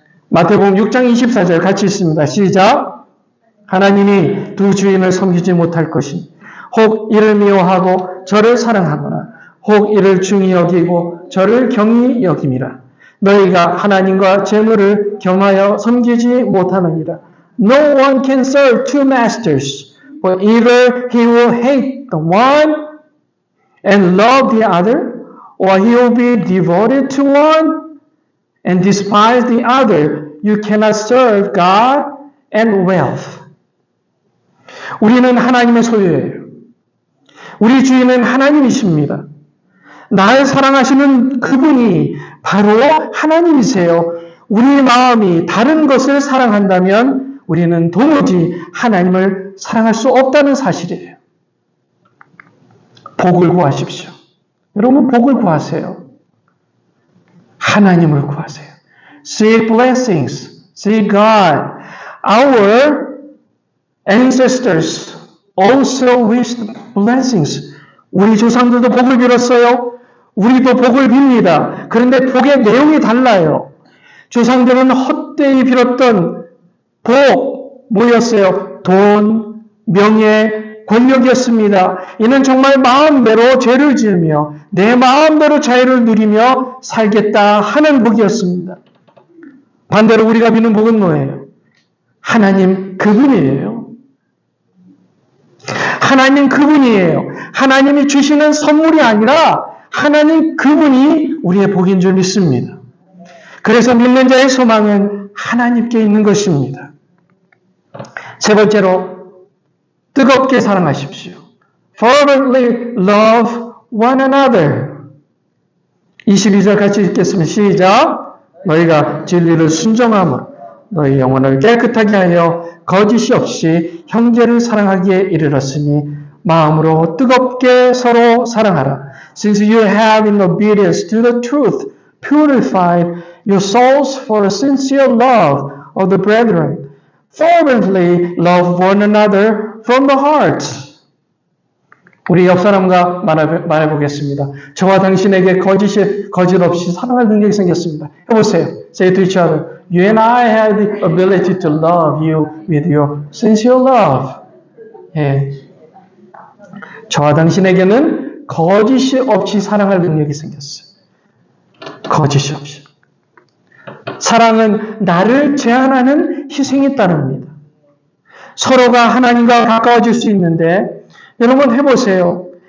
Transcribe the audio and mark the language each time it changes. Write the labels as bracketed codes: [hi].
[ko] 마태복음 6장 24절 같이 읽습니다. 시작. 하나님이 2 주인을 섬기지 못할 것이니 혹 이를 미워하고 저를 사랑하거나 혹 이를 중히 여기고 저를 경히 여김이라. 너희가 하나님과 재물을 겸하여 섬기지 못하느니라. [en] No one can serve 2 masters, for either he will hate the one and love the other, or he will be devoted to one and despise the other. You cannot serve God and wealth. [ko] 우리는 하나님의 소유예요. 우리 주인은 하나님이십니다. 나를 사랑하시는 그분이 바로 하나님이세요. 우리 마음이 다른 것을 사랑한다면 우리는 도무지 하나님을 사랑할 수 없다는 사실이에요. 복을 구하십시오. 여러분 복을 구하세요. 하나님을 구하세요. [en] Seek blessings. Seek God. Our ancestors also wished blessings. [ko] 우리 조상들도 복을 빌었어요. 우리도 복을 빕니다. 그런데 복의 내용이 달라요. 조상들은 헛되이 빌었던 복, 뭐였어요? 돈, 명예, 권력이었습니다. 이는 정말 마음대로 죄를 지으며 내 마음대로 자유를 누리며 살겠다 하는 복이었습니다. 반대로 우리가 믿는 복은 뭐예요? 하나님 그분이에요. 하나님 그분이에요. 하나님이 주시는 선물이 아니라 하나님 그분이 우리의 복인 줄 믿습니다. 그래서 믿는 자의 소망은 하나님께 있는 것입니다. 세 번째로 뜨겁게 사랑하십시오. [en] Fervently love one another. [ko] 22절 같이 읽겠습니다. 시작. 너희가 진리를 순종함으로 너희 영혼을 깨끗하게 하여 거짓이 없이 형제를 사랑하기에 이르렀으니 마음으로 뜨겁게 서로 사랑하라. [en] Since you have in obedience to the truth purified your souls for a sincere love of the brethren, fervently love one another from the heart. [ko] 우리 옆 사람과 말해보겠습니다. 저와 당신에게 거짓 없이 사랑할 능력이 생겼습니다. 해보세요. [en] Say to each other, you and I have the ability to love you with your sincere love. [ko] 예. 저와 당신에게는 거짓이 없이 사랑할 능력이 생겼어요. 거짓이 없이. 사랑은 나를 제한하는 희생이 따릅니다. 서로가 하나님과 가까워질 수 있는데 여러분 해보세요.